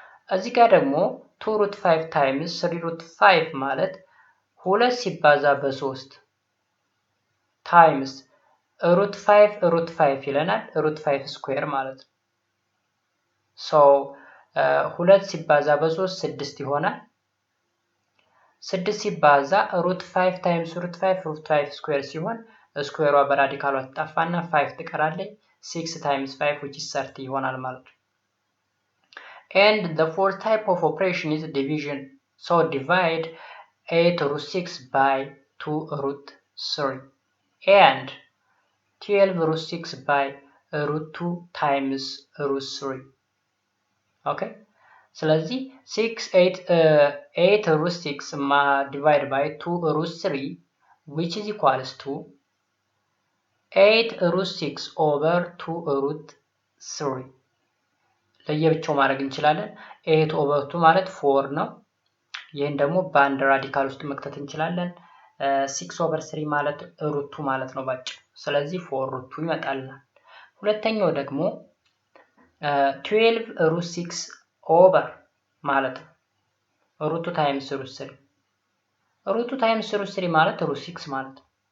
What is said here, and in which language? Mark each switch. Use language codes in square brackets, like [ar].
[am] እዚህ ጋር ደግሞ 2 root 5 times 3 root 5 ማለት 2 ሲባዛ በ3 times root 5 root 5 ይለናል root 5 ስኩዌር ማለት ነው። ሶ 2 ሲባዛ በ3 6 ይሆናል። 6 ሲባዛ root 5 times root 5 root 5 ስኩዌር ሲሆን ስኩዌሯ በራዲካሏ ትጠፋና 5 ትቀራለች። 6 times 5 which is 30 ይሆናል ማለት ነው። [en] And the fourth type of operation is division. So divide 8 root 6 by 2 root 3 and 12 root 6 by root 2 times root 3. Okay? ስለዚህ 8 root 6 divided by 2 root 3 which is equals to 8 root 6 over 2 root 3 [am] ለየብቻው ማድረግ እንችላለን። 8 over 2 ማለት 4 ነው። ይህን ደግሞ በአንድ ራዲካል ውስጥ መክተት እንችላለን። 6 over 3 ማለት root 2 ማለት ነው ባጭሩ። ስለዚህ 4 root 2 ይመጣልናል። ሁለተኛው ደግሞ 12 root 6 over ማለት ነው root 2 times root 3 root 2 times root 3 ማለት root 6 ማለት ነው።